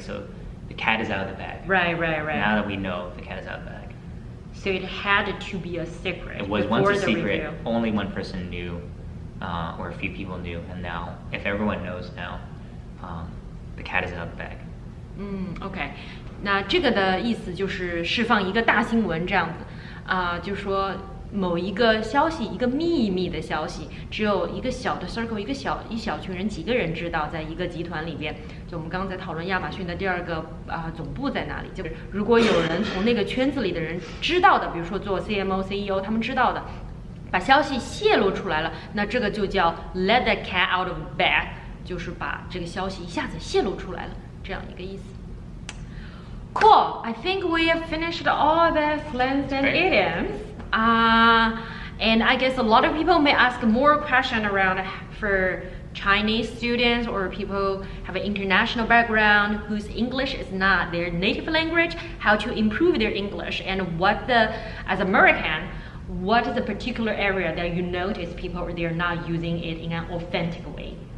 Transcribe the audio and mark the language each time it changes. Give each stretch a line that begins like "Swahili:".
English: So the cat is out of the bag. Right. Now that we know the cat is out of the bag. So it had to be a secret. It was once a secret. Review. Only one person knew, or a few people knew, and now, if everyone knows now, the cat is out of the bag.
Chinese: OK， 那这个的意思就是释放一个大新闻这样子就说某一个消息，一个秘密的消息，只有一个小的 circle， 一小群人，几个人知道，在一个集团里边。就我们刚刚在讨论亚马逊的第二个总部在哪里，就是如果有人从那个圈子里的人知道的，比如说做 CMO、CEO 他们知道的，把消息泄露出来了，那这个就叫 let the cat out of the bag， 就是把这个消息一下子泄露出来了，这样一个意思。
English: Cool. I think we have finished all the slangs and idioms. And I guess a lot of people may ask more questions around for Chinese students or people have an international background whose English is not their native language, how to improve their English, and as American, what is the particular area that you notice people they're not using it in an authentic way?